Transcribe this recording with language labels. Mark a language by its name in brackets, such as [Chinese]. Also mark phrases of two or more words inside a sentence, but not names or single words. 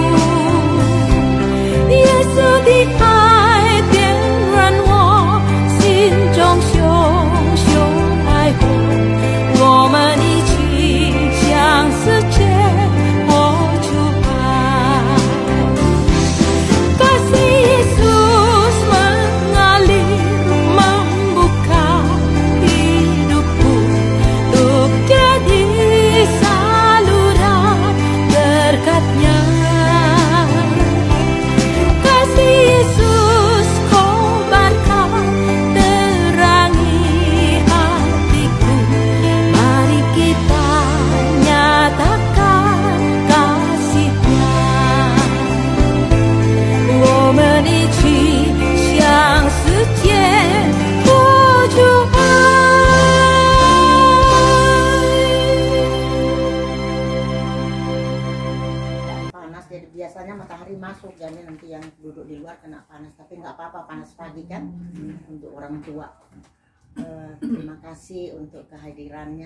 [Chinese] 耶稣的爱点燃我心中熊熊爱火，我们一起向世界活出爱。 [Indonesian] Kasih Yesus mengalir membuka hidupku untuk jadi saluran berkat-Nya. Kasih Yesus kobarkan terangi hatiku, mari kita nyatakan kasih-Nya. [Chinese] 我们一起向世界活出爱。 [Indonesian] Panas, jadi biasanya matahari masuk, jadi nanti yang duduk di luar kena panas, tapi nggak apa-apa, panas pagi kan untuk orang tua. Terima kasih untuk kehadirannya.